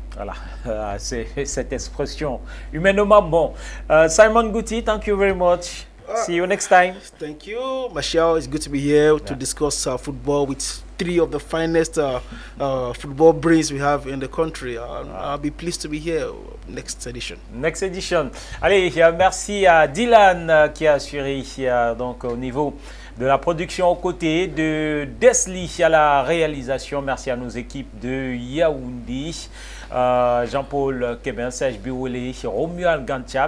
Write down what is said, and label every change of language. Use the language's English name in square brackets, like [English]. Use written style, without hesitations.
[French] Voilà, c'est cette expression, humainement bon. [English] Simon Guti, thank you very much. See you next time. Thank you, Michelle. It's good to be here to discuss football with three of the finest football brains we have in the country. I'll be pleased to be here next edition. Next edition. [French] Allez, merci à Dylan qui a assuré donc au niveau de la production aux côtés de Desli à la réalisation. Merci à nos équipes de Yaoundé. Jean-Paul Kébin, Serge Biwole, Romuald Gantia.